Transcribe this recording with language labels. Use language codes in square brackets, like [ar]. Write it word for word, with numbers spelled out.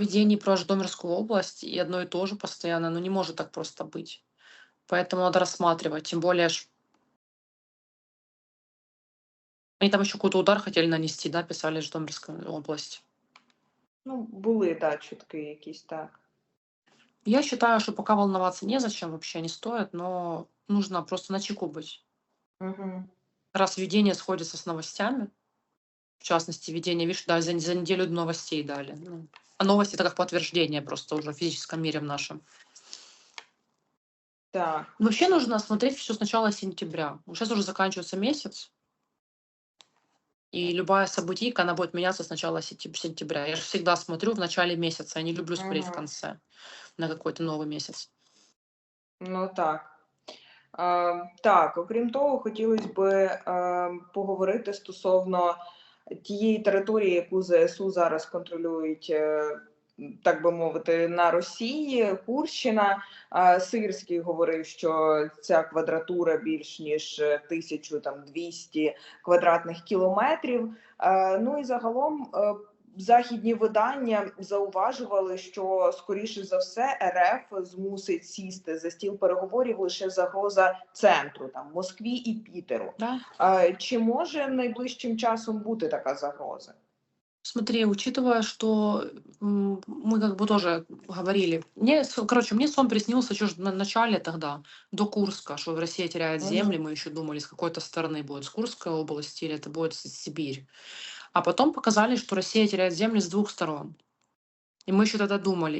[ru] видений про Житомирскую область и одно и то же постоянно, ну, не может так просто быть. Поэтому надо рассматривать. Тем более, ж они там еще какой-то удар хотели нанести, да, писали Житомирская область. [uk] Ну, були, так, чутки якісь, так. [ru] Я считаю, что пока волноваться незачем, вообще не стоит, но нужно просто на чеку быть. Угу. Раз введение сходится с новостями, в частности, введение, видишь, да, за, за неделю до новостей дали. Ну, а новости это как подтверждение просто уже в физическом мире в нашем. [uk] Так. [ru] Вообще нужно смотреть все с начала сентября. Сейчас уже заканчивается месяц, и любая событийка, она будет меняться с начала сентя- сентября. Я же всегда смотрю в начале месяца, я не люблю смотреть в Мгм. конце, на какой-то новый месяц. [uk] Ну так. Е, так, окрім того, хотілося б е, поговорити стосовно тієї території, яку ЗСУ зараз контролюють, е, так би мовити, на Росії, Курщина. Е, Сирський говорив, що ця квадратура більш ніж е, тисяча, там, двісті квадратних кілометрів. Е, Ну і загалом е, західні видання зауважували, що скоріше за все РФ змусить сісти за стіл переговорів лише загроза центру, там Москві і Пітеру. [ru] Да? [uk] Е, Чи може найближчим часом бути така загроза? [ru] Смотри, учитывая, что м, мы как бы тоже говорили, мне, с- короче, мне сон приснился еще на начале тогда, до Курска, что Россия теряет земли, Мгм. мы еще думали, с какой-то стороны будет, с Курской области или это будет с- Сибирь. А потом показали, что Россия теряет земли с двух сторон. И мы еще тогда думали.